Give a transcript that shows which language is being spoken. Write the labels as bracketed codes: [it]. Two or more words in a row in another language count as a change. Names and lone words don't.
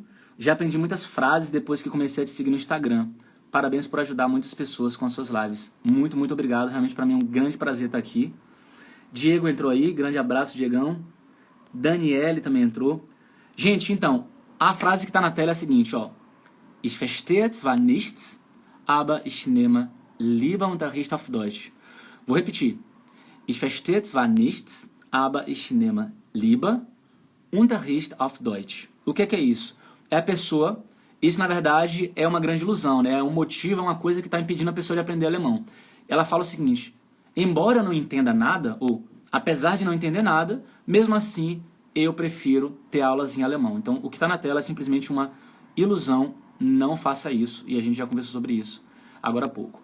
[pt] Já aprendi muitas frases depois que comecei a te seguir no Instagram. Parabéns por ajudar muitas pessoas com as suas lives. Muito, muito obrigado. Realmente para mim é um grande prazer estar aqui. Diego entrou aí. Grande abraço, Diegão. Daniele também entrou. Gente, então, a frase que está na tela é a seguinte, ó. [de] Ich verstehe zwar nichts, aber ich nehme lieber Unterricht auf Deutsch. [pt] Vou repetir. [de] Ich verstehe zwar nichts, aber ich nehme lieber Unterricht auf Deutsch. [pt] O que é isso? É a pessoa... Isso, na verdade, é uma grande ilusão, né? É um motivo, é uma coisa que está impedindo a pessoa de aprender alemão. Ela fala o seguinte, embora eu não entenda nada, ou apesar de não entender nada, mesmo assim, eu prefiro ter aulas em alemão. Então, o que está na tela é simplesmente uma ilusão, não faça isso, e a gente já conversou sobre isso agora há pouco.